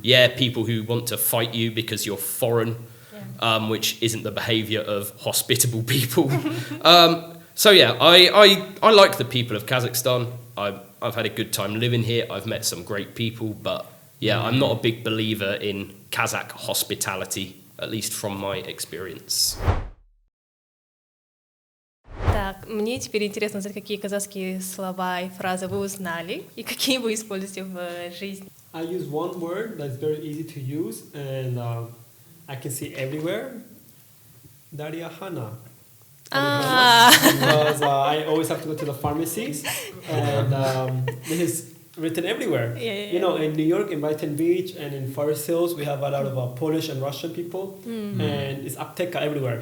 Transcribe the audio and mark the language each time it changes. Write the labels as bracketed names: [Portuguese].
[English] Yeah, people who want to fight you because you're foreign, which isn't the behaviour of hospitable people. So yeah, I like the people of Kazakhstan. I've had a good time living here. I've met some great people, but yeah, I'm not a big believer in Kazakh hospitality, at least from my experience. [Russian] Так, мне теперь интересно узнать, какие казахские слова и фразы вы узнали и какие вы используете в жизни. [English] I use one word that's very easy to use and I can see everywhere. Dariyahana. Because I always have to go to the pharmacies and this is written everywhere. Yeah. You know, in New York, in Brighton Beach, and in Forest Hills, we have a lot of Polish and Russian people, and it's apteka everywhere.